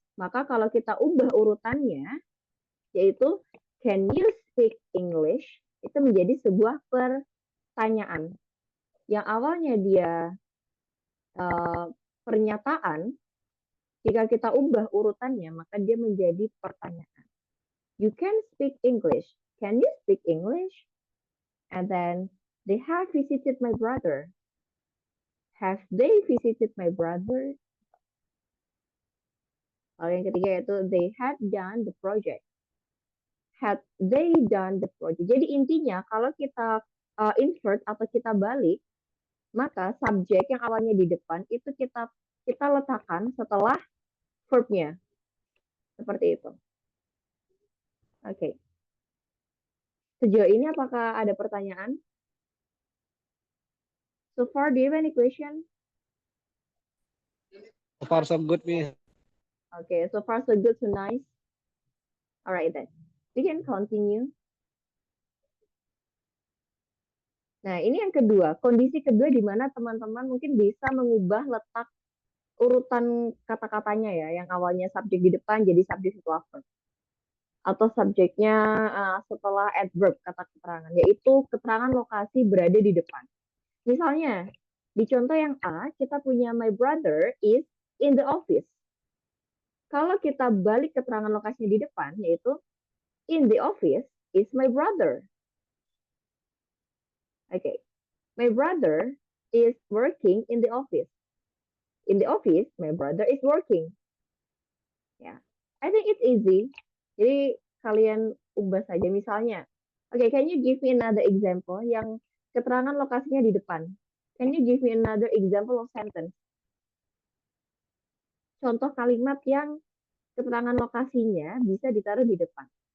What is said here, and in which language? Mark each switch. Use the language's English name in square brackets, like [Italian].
[Indonesian] Maka kalau kita ubah urutannya, yaitu [English] can you speak English, [Indonesian] itu menjadi sebuah pertanyaan. Yang awalnya dia pernyataan, jika kita ubah urutannya, maka dia menjadi pertanyaan. [English] You can speak English. Can you speak English? And then, they have visited my brother. Have they visited my brother? [Indonesian] Lalu yang ketiga yaitu [English] they had done the project. Had they done the project. [Indonesian] Jadi intinya kalau kita invert atau kita balik, maka subjek yang awalnya di depan itu kita letakkan setelah verbnya. Seperti itu. Oke. Okay. Sejauh ini apakah ada pertanyaan? [English] So far, do you have any question? So far so good, Miss. Okay, so far so good, so nice. Alright then, we can continue. [Indonesian] Nah, ini yang kedua, kondisi kedua di mana teman-teman mungkin bisa mengubah letak urutan kata-katanya ya, yang awalnya subjek di depan jadi subjek setelah verb. Atau subjeknya setelah adverb, kata keterangan, yaitu keterangan lokasi berada di depan. Misalnya, di contoh yang A, kita punya [English] my brother is in the office. [Indonesian] Kalau kita balik keterangan lokasinya di depan, yaitu [English] in the office is my brother. Okay. My brother is working in the office. In the office, my brother is working. Ya, I think it's easy. [Indonesian] Jadi kalian ubah saja misalnya. [English] Okay, can you give me another example [Indonesian] yang keterangan lokasinya di depan? [English] Can you give me another example of sentence? [Indonesian] Contoh kalimat yang keterangan lokasinya bisa ditaruh di depan.